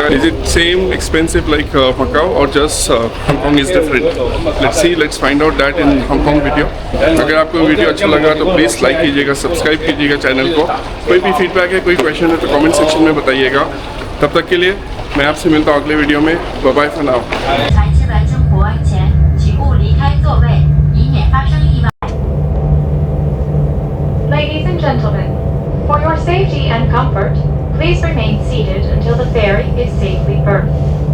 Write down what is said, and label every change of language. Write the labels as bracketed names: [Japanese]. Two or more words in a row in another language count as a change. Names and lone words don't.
[English] Is it same expensive like Macao और just Hong Kong is different। Let's find out that in Hong Kong video. [Hindi] अगर आपको वीडियो अच्छा लगा तो [English] please like [Hindi] कीजिएगा, सब्सक्राइब कीजिएगा चैनल को। कोई भी फीडबैक है, कोई क्वेश्चन है तो [English] comment section [Hindi] में बताइएगा। तब तक के लिए मैं आपसे मिलता हूँ अगले वीडियो में। [English] Bye bye for now. [Chinese] 才进来生活前，请勿离开座位，以免发生意外。 [English] Ladies and gentlemen, for your safety and comfort, please remain seated until the ferry is safely berthed.